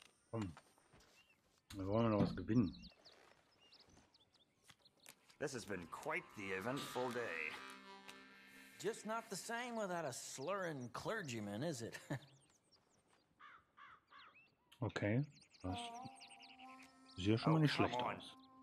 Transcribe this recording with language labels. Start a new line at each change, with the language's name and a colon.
German: Komm. Wir wollen noch was gewinnen.
English: This has been quite the eventful day. Just not the same without a slurring clergyman, is it? Okay.
German: Das sieht ja schon mal nicht schlecht aus.